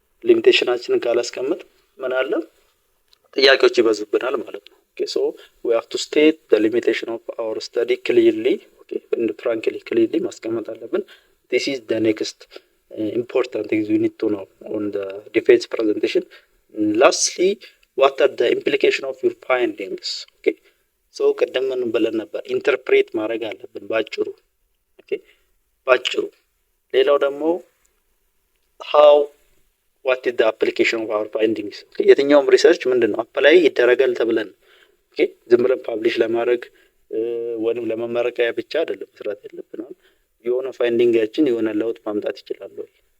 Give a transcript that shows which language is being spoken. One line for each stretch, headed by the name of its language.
Amharic: ሊሚቴሽናችንን ካላስቀምጥ ምን አለ ጥያቄዎች ይበዙብናል ማለት ነው። ኦኬ ሶ
English: we have to state the limitation of our study clearly, okay, and frankly clearly
Amharic: ማስቀመጥ አለብን።
English: this is the next important things we need to know on the defense presentation. Lastly, what are the implication of your findings? okay so
Amharic: ቀደም ምን ብለን ነበር? ኢንተርፕሬት ማድረግ አለብን ባጭሩ። ኦኬ ባጭሩ። ሌላው ደግሞ
English: how what is the application of our findings?
Amharic: የትኛውም ሪሰርች ምንድነው አፕላይ ይደረጋል ተብለን ኦኬ ዝም ብለን ፓብሊሽ ለማድረግ ወይም ለመመረቂያ ብቻ አይደለም መስራት ያለብን። የሆነ ፋይንዲንጋችን የሆነ ለውጥ ማምጣት ይችላል ወይ?